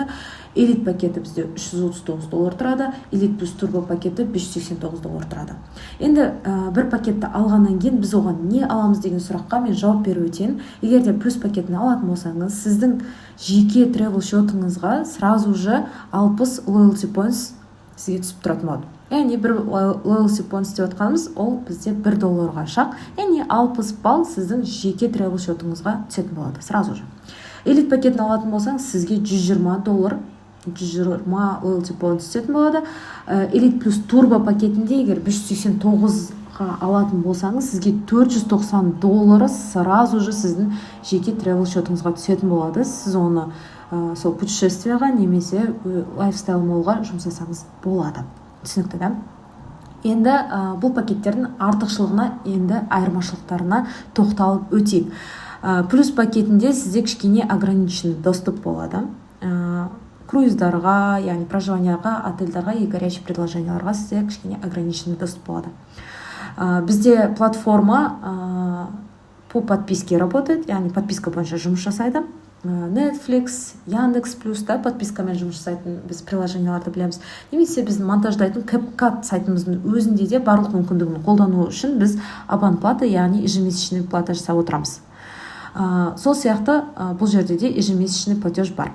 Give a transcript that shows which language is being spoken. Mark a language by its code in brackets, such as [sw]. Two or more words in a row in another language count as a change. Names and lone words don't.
[kk] Элит пакеті бізде $339 тұрады. Элит плюс турбо пакеті $589 тұрады. Енді бір пакетті алғаннан кейін біз оған не аламыз деген сұраққа мен жауап беріп өтейін. Егер де плюс пакетін алатын болсаңыз, сіздің жеке travel шотыңызға [ru] сразу же [kk] 60 [en] loyalty points [kk] сізге түсіп тұратын болады. Яғни бір [en] loyalty points [kk] деп отқанымыз, ол бізде $1 шақ. Яғни 60 балл сіздің жеке travel шотыңызға түсетін болады [ru] сразу же. [kk] Элит пакетін алатын болсаңыз, сізге $120 [en] loyalty points [kk] түсетін болады. Элит плюс турбо пакетінде егер 589-ға алатын болсаңыз, сізге $490 [ru] сразу же [kk] сіздің жеке travel шотыңызға түсетін болады. Сіз оны сол путешествияға немесе лайфстайл молға жұмсасаңыз болады. Түсінікті, да? Енді бұл пакеттердің артықшылығына, енді айырмашылықтарына тоқталып өтейік. Плюс пакетінде сізде кішкене [ru] ограниченный доступ [kk] болады. Круиздарға, яғни проживанияға, отельдарға [ru] и горячий [kk] предложенияларға сізде кішкене [ru] ограниченный доступ [kk] болады. [ru] Бізде платформа по подписке работает, [kk] яғни подписка бойынша жұмыс жасайды. Netflix, Яндекс плюс, да, подпискамен жұмыс жасайтын біз приложенияларды білеміз. Немесе біздің монтаждайтын CapCut сайтымыздың өзінде де барлық мүмкіндігін қолдану үшін біз абонплата, яғни [ru] ежемесячный плата [kk] жасап отырамыз. Сол сияқты бұл жерде де [ru] ежемесячный платеж [kk] бар.